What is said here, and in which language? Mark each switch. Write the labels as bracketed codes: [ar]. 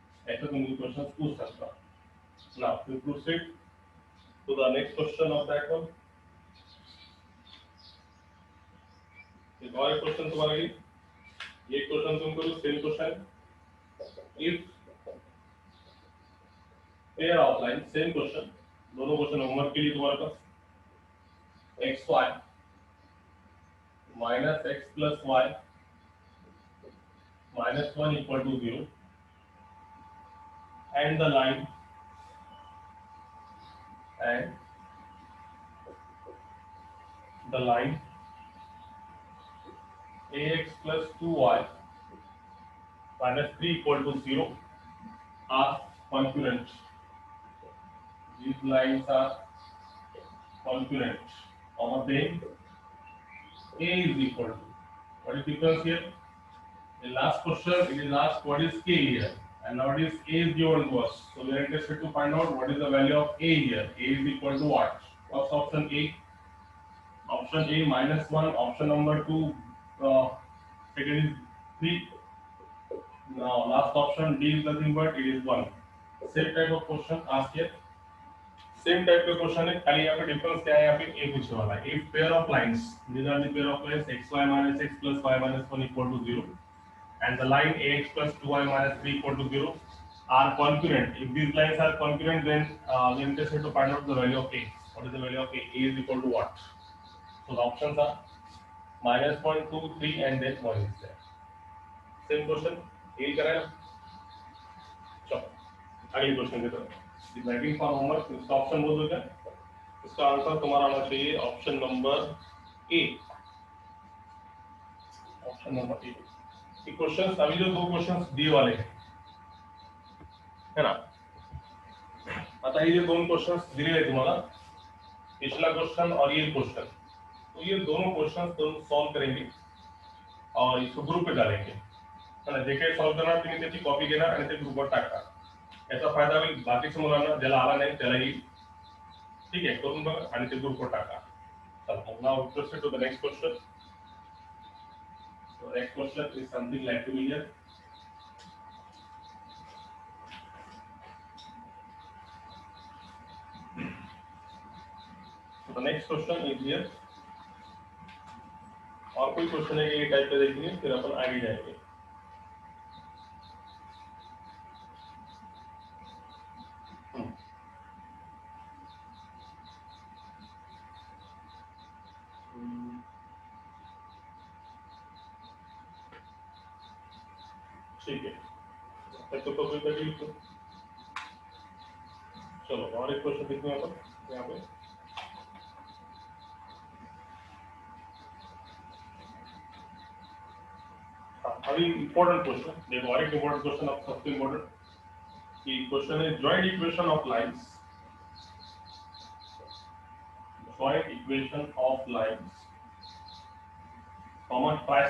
[hi] ऐसा तुम क्वेश्चन पूछ सकता। [en] Now we proceed to the next question of that one. [hi] एक और क्वेश्चन तुम्हारे लिए, ये क्वेश्चन तुम करो same question. [en] if pair of line, [hi] same question, दोनों क्वेश्चन होमवर्क के लिए तुम्हारे पास। [en] X y minus x plus y minus 1 equal to 0 and the line ax plus 2y minus 3 equal to 0 are concurrent. These lines are concurrent. Our then a is equal to, what is the difference here? The last question it is asked what is k here, and now it is a is given to us. So we are interested to find out what is the value of a here. A is equal to what? First option A. Option A minus 1. Option number 2. Second is 3. Now last option D is nothing but it is 1. Same type of question asked here. Same type of question [hi] है, खाली यहाँ पे difference क्या है, यहाँ पे A पूछने वाला है. [en] If pair of lines, these are the pair of lines xy minus x plus y minus 1 equal to 0, and the line ax plus 2y minus 3 equal to 0 are concurrent. If these lines are concurrent, then we are interested to find out the value of A. What is the value of A? A is equal to what? So the options are minus 1, 2, 3 and then 1 is there. [hi] Same question, यही करें। चलो अगली question की तरफ। [en] waiting for homework, [hi] इसका option बोल दो क्या? इसका आंसर तुम्हारा आना चाहिए option number A. Option number A. ये क्वेश्चंस अभी जो दो क्वेश्चंस दिए वाले हैं, है ना? बताइए ये दोनों क्वेश्चंस दिए हैं तुम्हारा, पिछला क्वेश्चन और ये क्वेश्चन, तो ये दोनों क्वेश्चंस तुम सॉल्व करेंगे और इसको ग्रुप पे डालेंगे, है ना? [mr] जे काही सॉल्व करणार तुम्ही त्याची कॉपी घेणार आणि ते ग्रुपवर टाकणार। याचा फायदा होईल बाकीच्या मुलांना, ज्याला आला नाही त्याला येईल। ठीक आहे, करून बघा आणि ते ग्रुपवर टाका। [en] चला now proceed to the next question. So next question is something like to here. So the next question is here. [hi] और कोई क्वेश्चन है ये टाइप पे देखेंगे, फिर अपन आगे जाएंगे। ठीक है, तो कोई तकलीफ तो चलो और एक क्वेश्चन देखते हैं अपन यहाँ पे। अभी इम्पोर्टेंट क्वेश्चन देखो, और एक इम्पोर्टेंट क्वेश्चन अब सबसे इम्पोर्टेंट कि क्वेश्चन है joint equation of lines. Joint equation of lines common